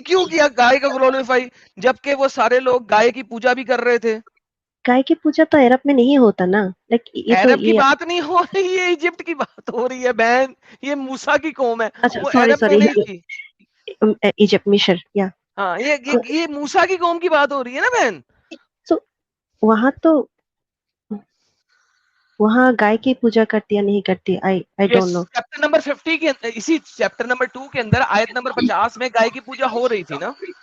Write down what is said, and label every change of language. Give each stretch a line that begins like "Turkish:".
Hindi: क्यों किया गाय का ग्लोरीफाई, जबकि वो सारे लोग गाय की पूजा भी कर रहे थे. गाय की पूजा तो अरब में नहीं होता ना. लाइक अरब की बात नहीं हो रही है, इजिप्ट की बात हो रही है बहन. ये मूसा की कौम है. अच्छा, सॉरी इजिप्ट, मिस्र. या हाँ, ये मूसा की कौम की बात हो रही है ना बहन. तो वहाँ गाय की पूजा करती या नहीं करती?
English: I don't know.
Hindi: Chapter number 50 के इसी चैप्टर नंबर 2 के अंदर आयत नंबर 50 में गाय की पूजा हो रही थी ना.